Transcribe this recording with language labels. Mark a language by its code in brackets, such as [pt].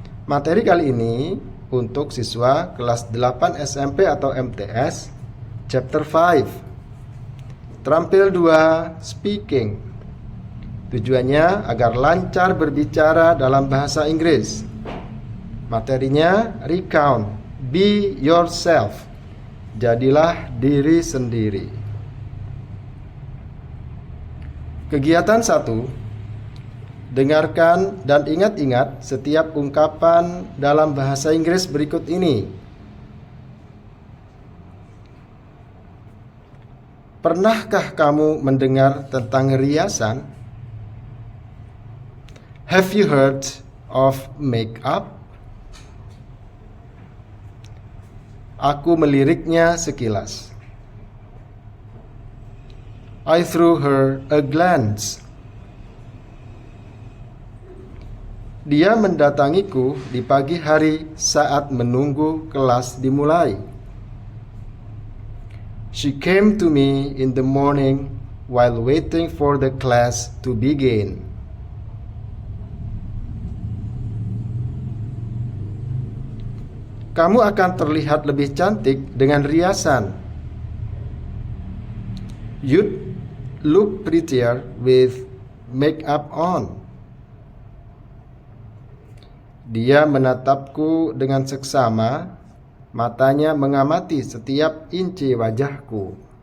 [id] Materi kali ini untuk siswa kelas 8 SMP atau MTS, Chapter 5. Terampil 2, speaking. Tujuannya agar lancar berbicara dalam bahasa Inggris. Materinya recount, [en] be yourself. [id] Jadilah diri sendiri. Kegiatan 1. Dengarkan dan ingat-ingat setiap ungkapan dalam bahasa Inggris berikut ini. Pernahkah kamu mendengar tentang riasan? [en] Have you heard of make-up? [id] Aku meliriknya sekilas. [en] I threw her a glance. [id] Dia mendatangiku di pagi hari saat menunggu kelas dimulai. [en] She came to me in the morning while waiting for the class to begin. [id] Kamu akan terlihat lebih cantik dengan riasan. [en] You'd look prettier with makeup on. [id] Dia menatapku dengan seksama, matanya mengamati setiap inci wajahku.